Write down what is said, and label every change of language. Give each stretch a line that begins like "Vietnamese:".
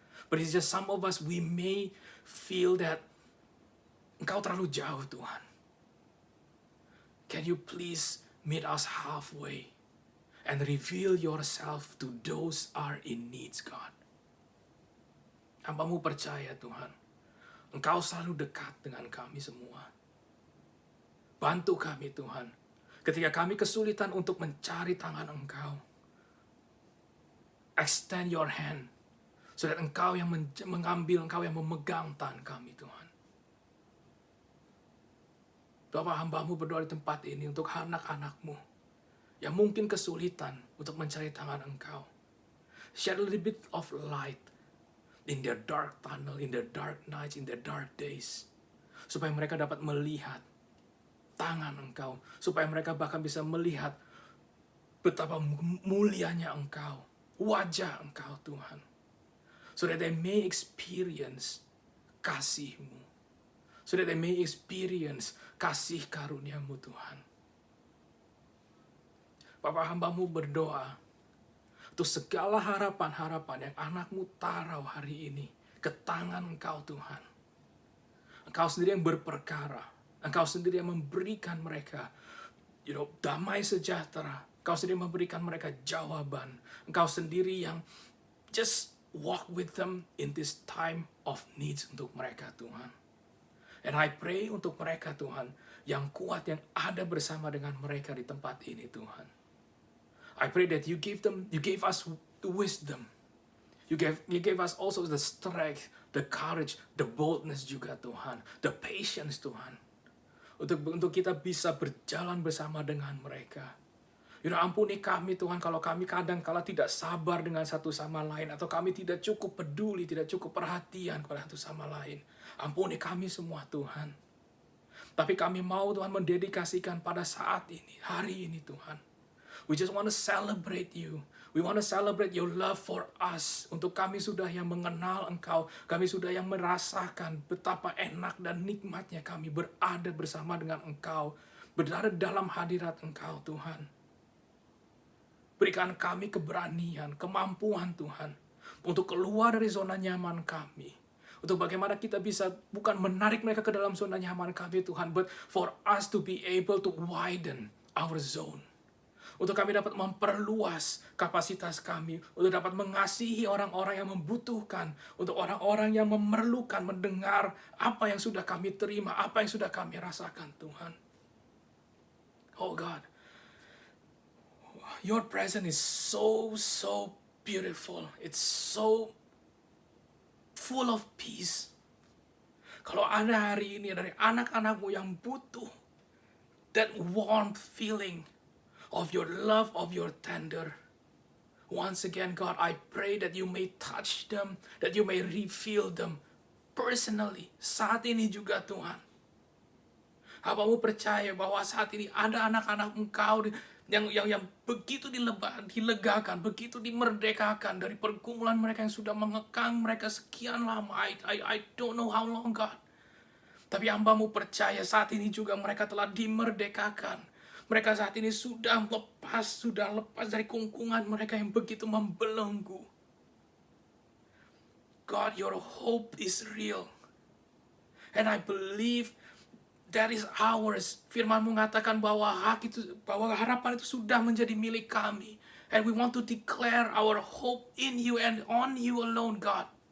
English: But it's just some of us, we may feel that
Indonesian: Engkau terlalu jauh, Tuhan.
English: Can you please meet us halfway and reveal yourself to those are in needs, God.
Indonesian: Hamba-Mu percaya Tuhan, Engkau selalu dekat dengan kami semua. Bantu kami Tuhan, ketika kami kesulitan untuk mencari tangan Engkau.
English: Extend your hand, so that
Indonesian: Engkau yang mengambil, Engkau yang memegang tangan kami Tuhan. Bapak, hamba-Mu berdoa di tempat ini untuk anak-anak-Mu yang mungkin kesulitan untuk mencari tangan Engkau.
English: Share a little bit of light in their dark tunnel, in their dark nights, in their dark days.
Indonesian: Supaya mereka dapat melihat tangan Engkau. Supaya mereka bahkan bisa melihat betapa mulianya Engkau, wajah Engkau Tuhan.
English: So that they may experience
Indonesian: kasih-Mu.
English: So that they may experience
Indonesian: kasih karunia-Mu Tuhan. Bapak, hamba-Mu berdoa untuk segala harapan-harapan yang anak-Mu taruh hari ini ke tangan Engkau Tuhan. Engkau sendiri yang berperkara. Engkau sendiri yang memberikan mereka damai sejahtera. Engkau sendiri memberikan mereka jawaban. Engkau sendiri yang
English: just walk with them in this time of needs
Indonesian: untuk mereka Tuhan.
English: And I pray
Indonesian: untuk mereka Tuhan yang kuat, yang ada bersama dengan mereka di tempat ini Tuhan.
English: I pray that you gave us the wisdom. You gave us also the strength, the courage, the boldness
Indonesian: juga Tuhan,
English: the patience Tuhan.
Indonesian: Untuk kita bisa berjalan bersama dengan mereka. Ampuni kami Tuhan kalau kami kadang-kala tidak sabar dengan satu sama lain, atau kami tidak cukup peduli, tidak cukup perhatian kepada satu sama lain. Ampuni kami semua Tuhan. Tapi kami mau Tuhan mendedikasikan pada saat ini, hari ini Tuhan.
English: We just want to celebrate you. We want to celebrate your love for us.
Indonesian: Untuk kami sudah yang mengenal Engkau, kami sudah yang merasakan betapa enak dan nikmatnya kami berada bersama dengan Engkau, berada dalam hadirat Engkau Tuhan. Berikan kami keberanian, kemampuan Tuhan, untuk keluar dari zona nyaman kami. Untuk bagaimana kita bisa bukan menarik mereka ke dalam zona nyaman kami Tuhan,
English: but for us to be able to widen our zone.
Indonesian: Untuk kami dapat memperluas kapasitas kami, untuk dapat mengasihi orang-orang yang membutuhkan, untuk orang-orang yang memerlukan mendengar apa yang sudah kami terima, apa yang sudah kami rasakan Tuhan.
English: Oh God, your presence is so beautiful. It's so full of peace.
Indonesian: Kalau ada hari ini dari anak-anak-Mu yang butuh
English: that warm feeling of your love, of your tender. Once again, God, I pray that you may touch them, that you may refill them personally.
Indonesian: Saat ini juga Tuhan. Hamba-Mu percaya bahwa saat ini ada anak-anak Engkau yang begitu dilegakan, begitu dimerdekakan dari pergumulan mereka yang sudah mengekang mereka sekian lama.
English: I don't know how long, God.
Indonesian: Tapi hamba-Mu percaya saat ini juga mereka telah dimerdekakan. Mereka saat ini sudah lepas dari kungkungan mereka yang begitu membelenggu.
English: God, your hope is real. And I believe that is ours.
Indonesian: Firman-Mu mengatakan bahwa harapan itu sudah menjadi milik kami.
English: And we want to declare our hope in you and on you alone, God.